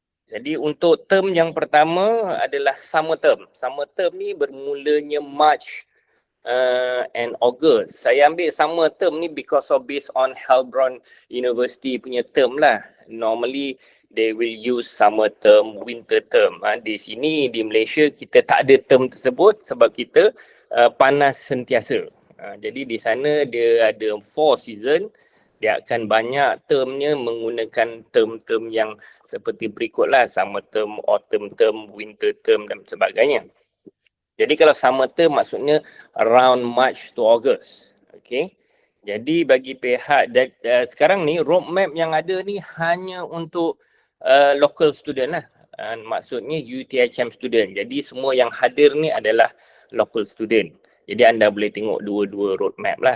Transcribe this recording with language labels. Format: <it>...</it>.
<ms>Jadi untuk term yang pertama adalah summer term. Summer term ni bermulanya March and August. Saya ambil summer term ni</ms> <en>because of based on</en> <ms>Heilbronn University punya term lah.</ms> <en>Normally they will use summer term, winter term.</en> <ms>Di sini di Malaysia kita tak ada term tersebut sebab kita panas sentiasa. Jadi di sana dia ada 4 season. Dia akan banyak termnya menggunakan term-term yang seperti berikutlah, summer term, autumn term, winter term dan sebagainya. Jadi kalau summer term maksudnya</ms> <en>around March to August.</en> <ms>Okay. Jadi bagi pihak sekarang ni roadmap yang ada ni hanya untuk local student lah. Maksudnya UTHM student. Jadi semua yang hadir ni adalah local student. Jadi anda boleh tengok dua-dua roadmap lah.</ms>